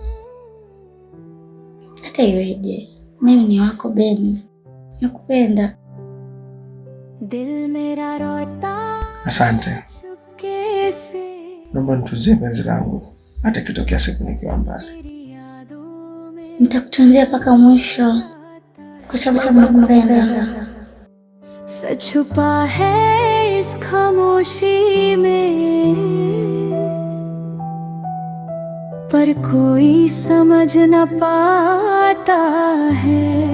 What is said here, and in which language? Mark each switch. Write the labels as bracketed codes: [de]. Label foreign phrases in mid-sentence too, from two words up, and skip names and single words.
[sw] Hata iweje, mimi ni wako Ben, nakupenda. Asante. Naomba nituzie penzi langu hata kitokea siku nikiwa mbali. Nitakutunzia mpaka mwisho kwa sababu nakupenda. [hi] सच छुपा है इस खामोशी में, पर कोई समझ न पाता है।